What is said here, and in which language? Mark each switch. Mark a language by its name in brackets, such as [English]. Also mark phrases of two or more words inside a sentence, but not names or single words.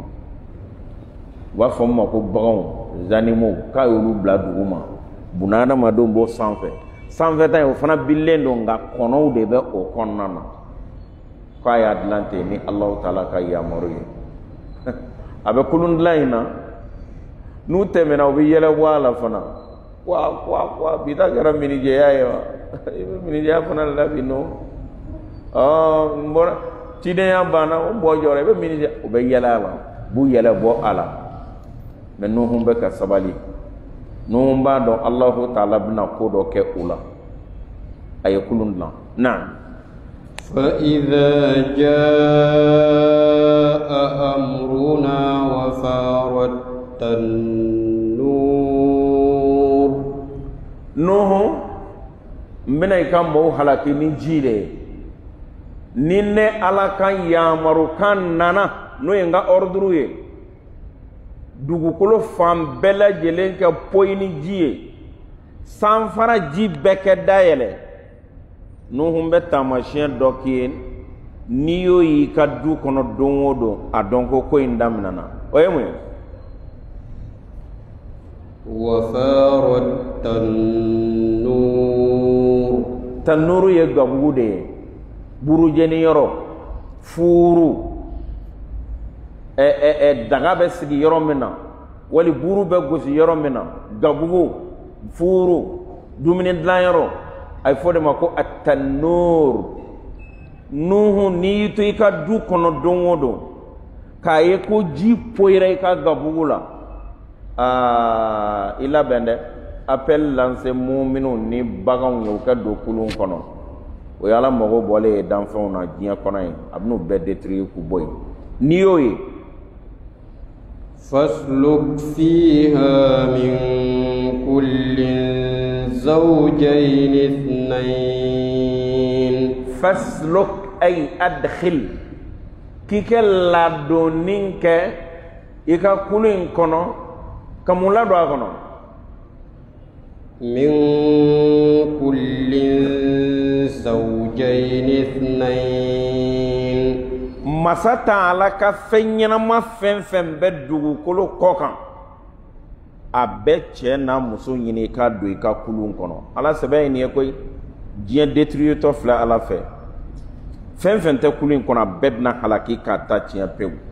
[Bambara] u b'a fɔ min ma ko baganw animaux k'a y'olu bila dugu ma bunahadamadenw b'o sanfɛ sanfɛta in o fana bililen don nka kɔnɔw de bɛ o kɔnɔna na k'a y'a dilan ten ni Alahu Taala ka yamaru ye a bɛ kulun dilan in na n'u tɛmɛna u bɛ yɛlɛ bɔ a la fana wa bi ta kɛra minijɛya ye wa i bɛ minijɛya fana labɛn n'o n bɔra cidenya banna o bɔ jɔra i bɛ minijɛya u bɛ yɛlɛ a la u b'u yɛlɛ bɔ a la mɛ Nuhu bɛ ka sabali Nuhu b'a dɔn Alahu Taala bɛna ko dɔ kɛ u la a ye kulun dilan na [Arabic] فإذا جاء أمرنا وفارت النور [Bambara] Nuhu n bɛna i ka mɔgɔw halaki ni ji de ye ni ne Ala ka yamaru kan nana n'o ye n ka ordre ye dugukolo fan bɛɛ lajɛlen kɛ poyi ni ji ye san fana ji bɛɛ kɛ dayɛlɛ Nuhu bɛ taamasiyɛn dɔ k'i ye n'i y'o y'i ka du kɔnɔ don o don a dɔn ko in daminɛna o ye mun ye [Arabic] وفارت التنور [Bambara] tanuru ye gabugu de ye burujɛni yɔrɔ fuuru daga bɛ sigi yɔrɔ min na wali buru bɛ gosi yɔrɔ min na gabugu fuuru dumuni dilan yɔrɔ a fɔ de ma ko at-tanur Nuhu n'i y'i to i ka du kɔnɔ don o don k'a ye ko ji poyira i ka gabugu la i labɛn dɛ [French] appel lancé [Bambara] muminun ni baganw ye u ka don kulun kɔnɔ o ye Ala mago bɔlen ye danfɛnw na diɲɛ kɔnɔ ye a bɛn'u bɛɛ détruire k'u bɔ yen n'i y'o ye [Arabic] فاسلك فيها من كل زوجين اثنين فاسلك أي أدخل [Bambara] k'i kɛ ladonni kɛ i ka kulu in kɔnɔ ka mun ladon a kɔnɔ [Arabic] من كل زوجين اثنين [Bambara] masa ta Ala ka fɛn ɲɛnama fɛn fɛn bɛ dugukolo kɔ kan a bɛ cɛ n'a muso ɲini i ka don i ka kulu kɔnɔ Ala sɛbɛn ye nin ye koyi diɲɛ détruire tɔ filɛ Ala fɛ fɛn fɛn tɛ kulu in kɔnɔ a bɛɛ bɛna halaki k'a ta tiɲɛ pewu